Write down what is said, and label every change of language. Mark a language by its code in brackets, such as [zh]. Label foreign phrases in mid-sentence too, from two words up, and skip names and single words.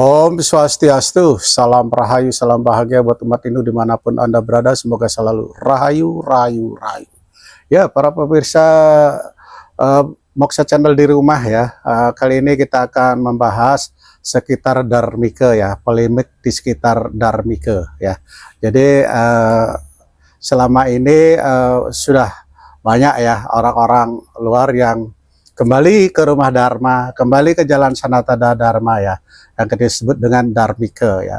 [sa] Om Swastiastu, [id] salam rahayu, salam bahagia buat umat Hindu dimanapun Anda berada. Semoga selalu rahayu, rahayu, rahayu. Ya, para pemirsa uh, Moksha Channel di rumah ya. Kali ini kita akan membahas sekitar Dharmika ya, polemik di sekitar Dharmika ya. Jadi selama ini sudah banyak ya orang-orang luar yang kembali ke rumah Dharma, kembali ke jalan Sanatana Dharma ya, yang disebut dengan Dharmika ya.